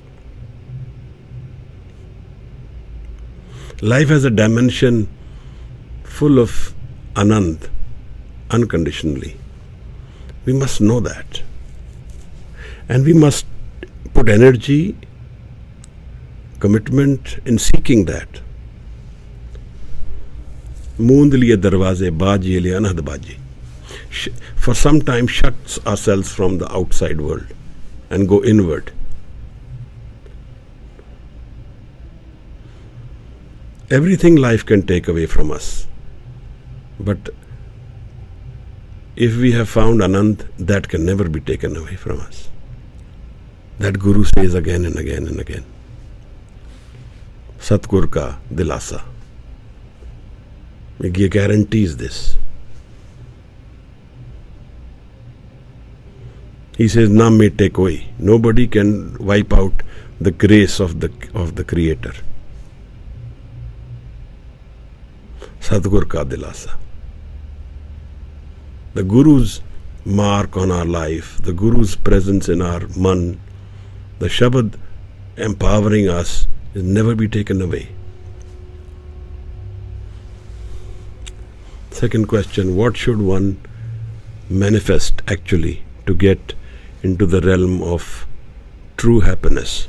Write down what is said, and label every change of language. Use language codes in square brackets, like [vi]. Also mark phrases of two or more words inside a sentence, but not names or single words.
[en] Life has a dimension full of Anand, unconditionally. We must know that. And we must put energy, commitment in seeking that. [pa] ਮੂੰਦ ਲੀਏ ਦਰਵਾਜ਼ੇ, ਬਾਜੀ ਲੀਏ ਅਨਹਦ ਬਾਜੀ. [en] For some time shuts ourselves from the outside world and go inward. Everything life can take away from us. But if we have found Anand, that can never be taken away from us. That Guru says again and again and again. [pa] ਸਤਿਗੁਰ ਕਾ ਦਿਲਾਸਾ. [en] He guarantees this. He says, [pa] ਨਾ ਮੇਟੇ ਕੋਈ. [en] Nobody can wipe out the grace of the Creator. [pa] ਸਤਿਗੁਰ ਕਾ ਦਿਲਾਸਾ. [en] The Guru's mark on our life, the Guru's presence in our man, the Shabad empowering us will never be taken away. Second question, what should one manifest actually to get into the realm of true happiness?